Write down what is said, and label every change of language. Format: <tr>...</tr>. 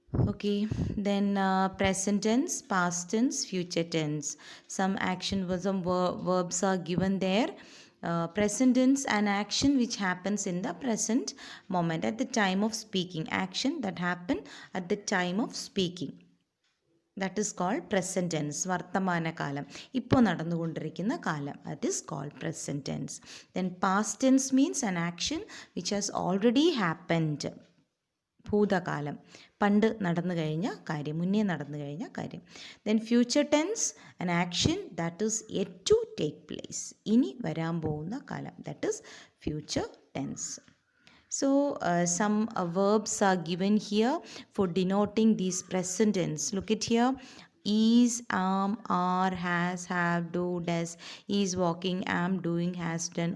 <en>Okay, then present tense, past tense, future tense. Some action verbs, some verbs are given there. Present tense, an action which happens in the present moment at the time of speaking. Action that happened at the time of speaking. That is called present tense.</en> <ml>വർത്തമാന കാലം, ഇപ്പോൾ നടന്നുകൊണ്ടിരിക്കുന്ന കാലം.</ml> <en>That is called present tense. Then past tense means an action which has already happened.</en> <ml>ഭൂതകാലം, പണ്ട് നടന്നു കഴിഞ്ഞ കാര്യം, മുന്നേ നടന്നു കഴിഞ്ഞ കാര്യം.</ml> <en>Then future tense, an action that is yet to take place.</en> <ml>ഇനി വരാൻ പോകുന്ന കാലം.</ml> <en>That is future tense. So, some verbs are given here for denoting these present tense. Look at here. Is, are, has, have, do, does, is walking, am doing, has done.</en>